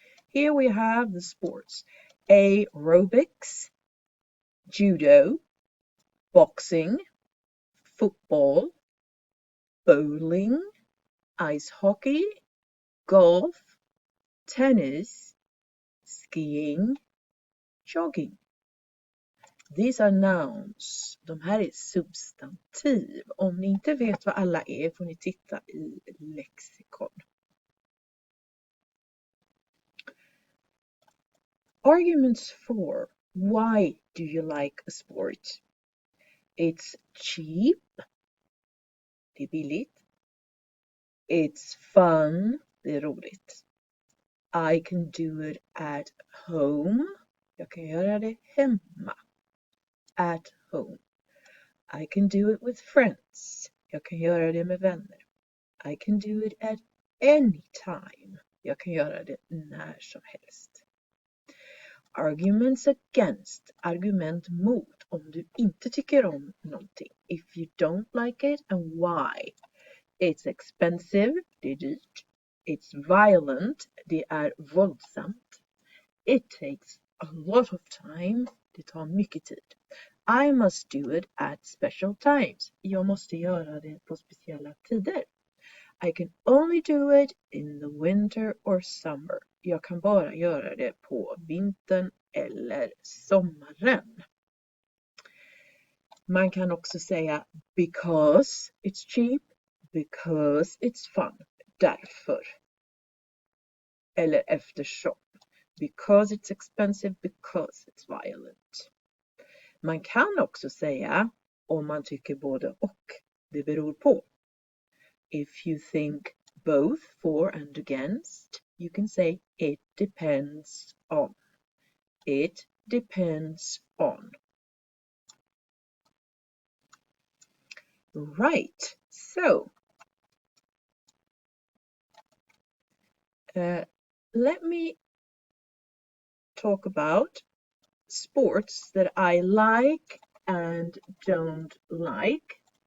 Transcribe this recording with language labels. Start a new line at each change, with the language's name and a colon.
English: Here we have the sports: aerobics, judo, boxing, football, bowling, ice hockey, golf, tennis, skiing, jogging. These are nouns.
Swedish: De här är substantiv. Om ni inte vet vad alla är får ni titta i lexikon.
English: Arguments for why do you like a sport? It's cheap.
Swedish: Det är billigt.
English: It's fun.
Swedish: Det är roligt.
English: I can do it at home.
Swedish: Jag kan göra det hemma.
English: At home. I can do it with friends.
Swedish: Jag kan göra det med vänner.
English: I can do it at any time.
Swedish: Jag kan göra det när som helst.
English: Arguments against.
Swedish: Argument mot. Om du inte tycker om någonting.
English: If you don't like it and why. It's expensive.
Swedish: Det är dyrt.
English: It's violent.
Swedish: Det är våldsamt.
English: It takes a lot of time.
Swedish: Det tar mycket tid.
English: I must do it at special times.
Swedish: Jag måste göra det på speciella tider.
English: I can only do it in the winter or summer.
Swedish: Jag kan bara göra det på vintern eller sommaren. Man kan också säga
English: because it's cheap, because it's fun.
Swedish: Därför. Eller eftersom.
English: Because it's expensive, because it's violent.
Swedish: Man kan också säga om man tycker både och. Det beror på.
English: If you think both for and against, you can say it depends on. It depends on. Right, so let me talk about sports that I like and don't like.